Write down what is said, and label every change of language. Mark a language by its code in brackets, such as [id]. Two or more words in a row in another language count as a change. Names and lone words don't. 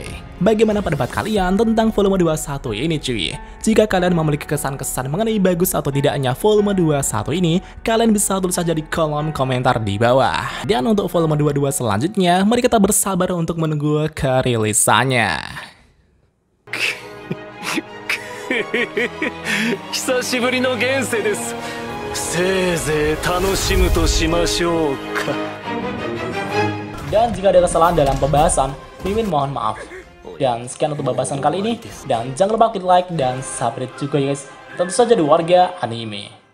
[id] Bagaimana pendapat kalian tentang volume 21 ini cuy? Jika kalian memiliki kesan-kesan mengenai bagus atau tidaknya volume 21 ini, kalian bisa tulis saja di kolom komentar di bawah. Dan untuk volume 22 selanjutnya, mari kita bersabar untuk menunggu kerilisannya. [ja] 久しぶりの現世です。せいぜい楽しむとしましょうか。 [id] Dan jika ada kesalahan dalam pembahasan, Mimin mohon maaf. Dan sekian untuk pembahasan kali ini. Dan jangan lupa klik like dan subscribe juga guys. Tentu saja di Warga Anime.